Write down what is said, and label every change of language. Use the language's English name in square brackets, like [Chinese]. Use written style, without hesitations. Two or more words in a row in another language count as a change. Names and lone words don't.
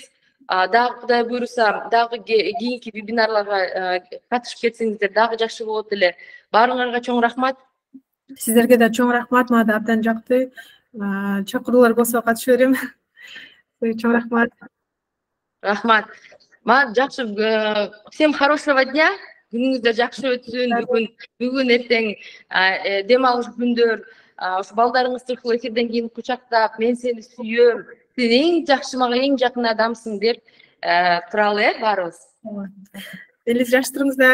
[Kyrgyz] Дагы Кудай буйруса, дагы кийинки вебинарларга катышып кетсеңиздер дагы жакшы болот эле. Баарыңарга чоң рахмат. Сиздерге да чоң рахмат, мага да абдан жакты. Чакыруулар болсо катыша берем. Чоң рахмат. Рахмат. Жакшы, [Russian] всем хорошего дня. [Kyrgyz] Күнүңүздөр жакшы өтсүн. Бүгүн эртең дем алыш күндөр. Ошо балдарыңызды ушул эфирден кийин кучактап, мен сени сүйөм, сен эң жакшы, мага эң жакын адамсың деп туралы баарыбыз. Элиз жакшы туруңуздар.